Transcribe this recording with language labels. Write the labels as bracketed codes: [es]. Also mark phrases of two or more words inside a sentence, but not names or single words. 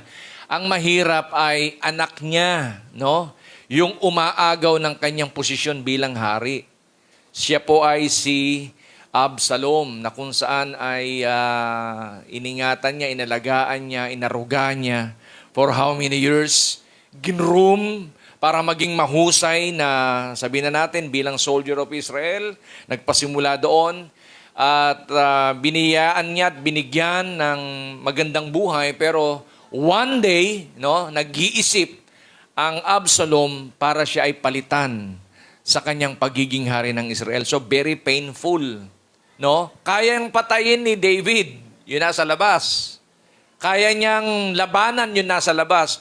[tl] Ang mahirap ay anak niya, no? Yung umaagaw ng kanyang posisyon bilang hari. Siya po ay si Absalom na kung saan ay iningatan niya, inalagaan niya, inaruga niya [en] for how many years? [tl] Ginroom para maging mahusay na, sabihin na natin, bilang [en] soldier of Israel, [tl] nagpasimula doon at biniyaan niya at binigyan ng magandang buhay. Pero [en] one day, [tl] no, nag-iisip ang Absalom para siya ay palitan sa kanyang pagiging hari ng Israel. [en] So very painful, no? [tl] Kayang patayin ni David, yun nasa labas. Kaya niyang labanan, yun nasa labas.